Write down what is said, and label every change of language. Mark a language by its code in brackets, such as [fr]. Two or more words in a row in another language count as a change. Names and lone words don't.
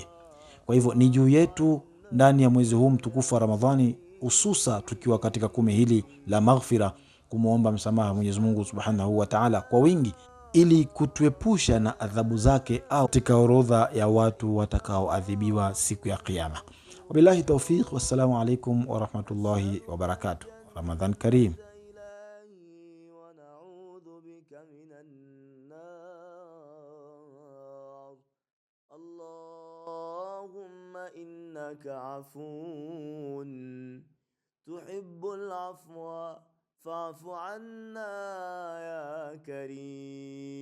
[sw] Kwa hivyo ni juu yetu ndani ya mwezi huu mtukufu wa Ramadhani, hususa tukiwa katika kumi hili la maghfira, kumuomba msamaha Mwenyezi Mungu [ar] سبحانه وتعالى [sw] kwa wingi, ili kutuepusha na adhabu zake au katika orodha ya watu watakaoadhibiwa siku ya Kiyama. [ar] وبالله التوفيق والسلام عليكم ورحمة الله وبركاته. رمضان كريم. اللهم إنك عفو تحب العفو فاعف عنا يا كريم.